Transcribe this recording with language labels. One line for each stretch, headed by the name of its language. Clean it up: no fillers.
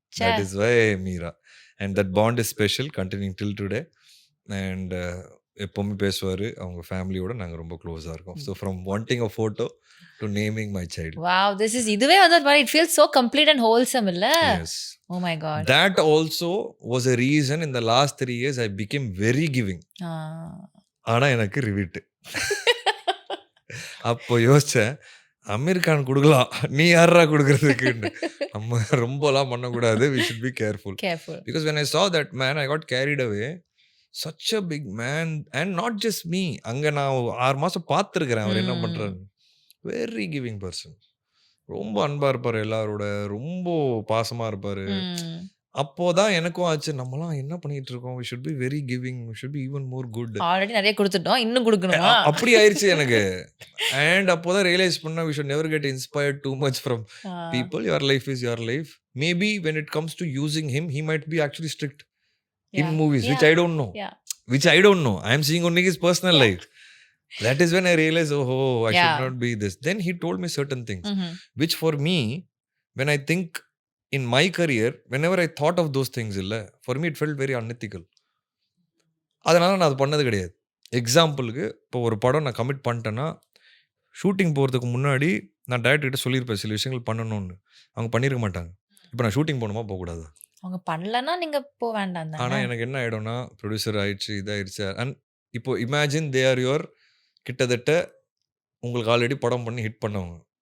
Tamil: ச்சே.
English: That is why Meera. And that bond is special continuing till today. And
Tamil: எப்பவுமே பேசுவாரு. அவங்க ஃபேமிலியோட நாங்க ரொம்ப க்ளோஸா இருக்கோம்.
English: So from wanting a photo to naming my child. Wow!
Tamil: இதுவே வந்து ஒரு மாரி
English: It feels so complete and wholesome இல்ல? Yes. Oh my god. That also was a reason in the last 3 years I became very giving. ஆ.
Tamil: ஆனா எனக்கு Revit. அப்போ யோசிச்சேன். அமீர் கான் குடுக்கலாம். நீ யார்ரா குடுக்குறதுக்குன்னு. நம்ம ரொம்பலாம் பண்ணக்கூடாது.
English: We should be careful. Careful. Because when I saw that man, I got carried away. Such a big man and not just me.
Tamil: அங்க நான் 6 மாசம் பார்த்துருக்கிறேன் அவர் என்ன பண்றாருன்னு.
English: Very giving person.
Tamil: ரொம்ப அன்பா இருப்பாரு எல்லாரோட. ரொம்ப பாசமா இருப்பாரு. ம். அப்போதான் எனக்கும் ஆச்சு. நம்மலாம் என்ன பண்ணிட்டு இருக்கோம்?
English: we should be very giving. we should be even more good.
Tamil: Already நெறைய குடுத்துட்டோம். இன்னும் குடுக்கணுமா? அப்படி ஆயிருச்சு எனக்கு.
English: and
Tamil: அப்போதான் ரியலைஸ் பண்ணேன்
English: we should never get inspired too much from ah. people. Your life is your life. Maybe when it comes to using him, he might be actually strict in Yeah. movies, which Yeah. I don't know. Yeah. Which I don't know. I am seeing only his personal Yeah. life. That is when I realized, oh, I Yeah. should not be this. Then he told me certain things, hmm. which for me, when I think in my career, whenever I thought of those things, for me it felt very unethical.
Tamil: அதனால நான் அது பண்ணது கிடையாது. எக்ஸாம்பிளுக்கு இப்போ ஒரு படம் நான் கமிட் பண்ணிட்டேன்னா, ஷூட்டிங் போகிறதுக்கு முன்னாடி நான் டைரக்டர் கிட்ட சொல்லியிருப்பேன் சில விஷயங்கள் பண்ணணும்னு. அவங்க பண்ணியிருக்க மாட்டாங்க. இப்போ நான் ஷூட்டிங் போகணுமா போகக்கூடாது. அவங்க பண்ணலன்னா நீங்க போ வேண்டாம் தானே? ஆனா எனக்கு என்ன ஆயிடும்னா, ப்ரொடியூசர் ஆயிடுச்சு, இதாயிடுச்சு. அண்ட் இப்போ
English: imagine they are your
Tamil: கிட்டத்தட்ட உங்களுக்கு ஆல்ரெடி படம் பண்ணி ஹிட் பண்ணவங்க.